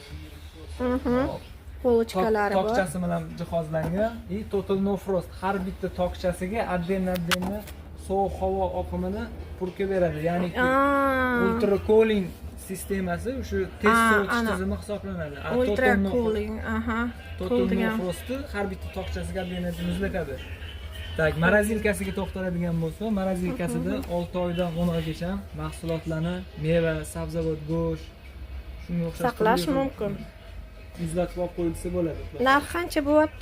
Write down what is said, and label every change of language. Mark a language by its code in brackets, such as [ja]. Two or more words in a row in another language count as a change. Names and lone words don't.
[uz] Polochkalari bor. Tokchasi bilan jihozlangan. [en] Total no frost. [uz] Har bitta tokchasiga adden sovuq havo oqimini purka beradi. Ya'ni [en] ultra cooling [uz] sistemasi shu tez sovutish tizimi hisoblanadi. [en] Ultra cooling, Total no frost [uz] har bitta tokchasiga adden muzlatadi. Tak, morozilkasiga to'xtaladigan bo'lsa, morozilkasida 6 oydan 10 oygacha mahsulotlarni, meva, sabzavot, go'sht shunga o'xshash saqlash mumkin. Muzlatib olib qo'yilsa bo'ladi. Narxi qancha bo'lyapti?